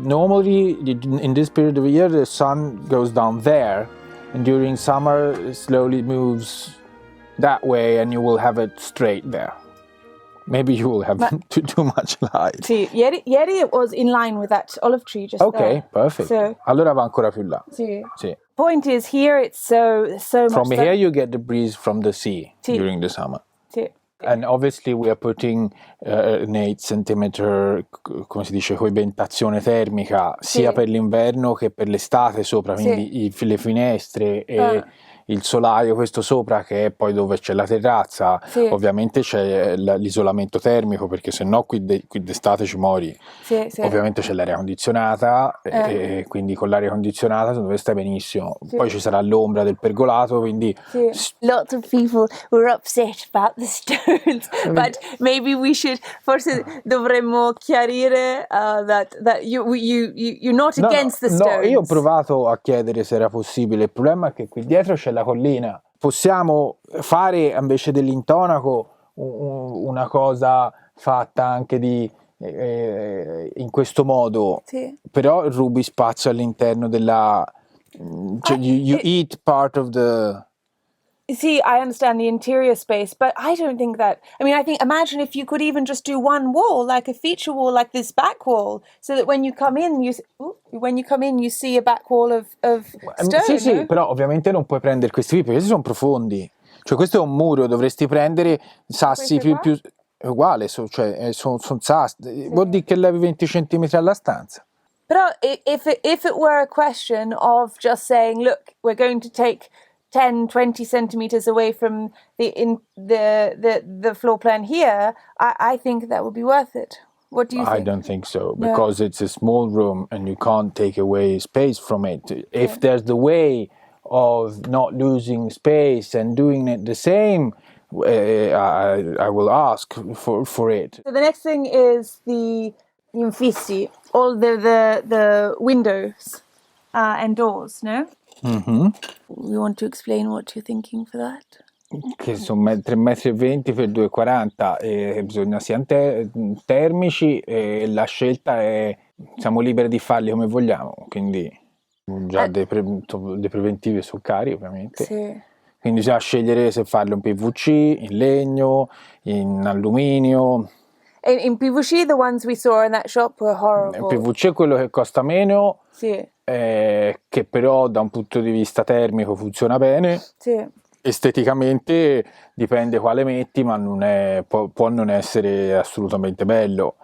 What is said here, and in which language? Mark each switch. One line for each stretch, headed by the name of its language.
English: normally in this period of the year the sun goes down there, and during summer it slowly moves that way, and you will have it straight there. Maybe you will have too much light.
Italian: Sì, ieri
English: it was in line with that olive tree just Ok, there. perfect. So,
Italian: Allora va ancora più là. sì. Sì.
English: Point is, here it's so From much here you get the breeze from the sea
Italian: Sì.
English: during the summer.
Italian: Sì.
English: And obviously we are putting an 8 centimeter,
Italian: come si dice, coibentazione termica sia per l'inverno che per l'estate sopra, quindi le finestre e il solaio questo sopra, che è poi dove c'è la terrazza. Ovviamente c'è l'isolamento termico, perché sennò qui d'estate ci muori. Ovviamente c'è l'aria condizionata e quindi con l'aria condizionata dove stai benissimo. Poi ci sarà l'ombra del pergolato, quindi
English: Lots of people were upset about the stones, but maybe we should,
Italian: forse dovremmo chiarire
English: that you're not against the stones.
Italian: No, io ho provato a chiedere se era possibile. Il problema è che qui dietro c'è la collina. Possiamo fare invece dell'intonaco una cosa fatta anche in questo modo, però rubi spazio all'interno della...
English: Cioè, you eat part of the... See, I understand the interior space, but I don't think that... I mean, imagine if you could even just do one wall, like a feature wall, like this back wall, so that when you come in, you see a back wall of stone.
Italian: Sì, però ovviamente non puoi prendere questi qui, perché questi sono profondi. Cioè, questo è un muro, dovresti prendere sassi più... È uguale, cioè, sono sassi. Vuol dire che levi 20 centimetri alla stanza.
English: Però if it were a question of just saying, look, we're going to take 10-20 centimeters away from the floor plan here, I think that would be worth it. What do you think? I don't think so, because it's a small room and you can't take away space from it. If there's the way of not losing space and doing it the same, I will ask for it. So the next thing is the infissi, all the windows and doors, no? Mm-hmm. You want to explain what you're thinking for that?
Italian: Che sono 3,20 m per 2,40 e bisogna siano termici, e la scelta è, siamo liberi di farli come vogliamo, quindi già dei preventivi su cari ovviamente. Sì. Quindi bisogna scegliere se farlo in PVC, in legno, in alluminio.
English: In PVC, the ones we saw in that shop were horrible.
Italian: Il PVC è quello che costa meno, che però da un punto di vista termico funziona bene. Sì. Esteticamente dipende quale metti, ma può non essere assolutamente bello.